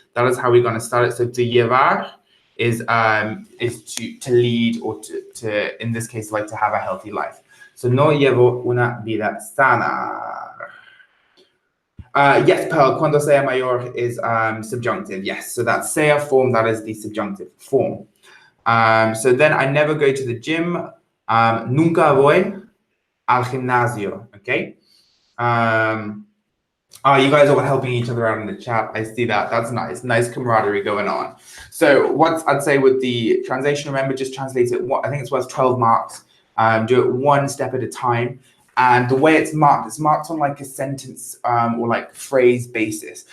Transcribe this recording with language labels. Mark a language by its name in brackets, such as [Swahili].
[English] That is how we're going to start it. So to llevar is to lead, or to in this case, like to have a healthy life. [Spanish] So no llevo una vida sana. [English] Yes, Pearl, [Spanish] cuando sea mayor [English] is subjunctive. Yes, so that sea form, that is the subjunctive form. So then I never go to the gym. [Spanish] Nunca voy al gimnasio, okay? [English] Oh, you guys are all helping each other out in the chat. I see that. That's nice. Nice camaraderie going on. So what I'd say with the translation, remember, just translate it. I think it's worth 12 marks. Do it one step at a time. And the way it's marked on like a sentence or like phrase basis.